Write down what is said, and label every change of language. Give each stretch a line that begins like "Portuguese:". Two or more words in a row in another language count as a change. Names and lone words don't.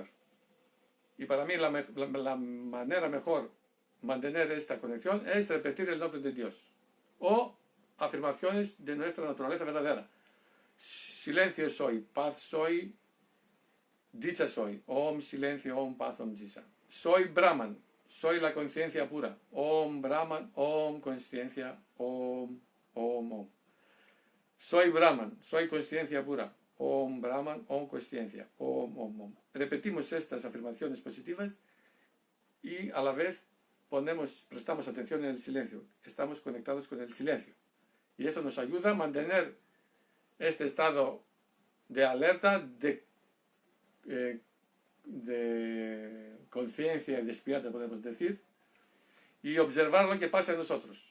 Spanish: Y para mí la manera mejor mantener esta conexión es repetir el nombre de Dios o afirmaciones de nuestra naturaleza verdadera. Silencio soy, paz soy, dicha soy. Om silencio, om paz, om dicha. Soy Brahman, soy la conciencia pura. Om Brahman, om conciencia, om, om, om. Soy Brahman, soy conciencia pura. Om Brahman, om conciencia, om, om, om. Repetimos estas afirmaciones positivas y a la vez prestamos atención en el silencio. Estamos conectados con el silencio. Y eso nos ayuda a mantener este estado de alerta, de conciencia despierta, podemos decir, y observar lo que pasa en nosotros.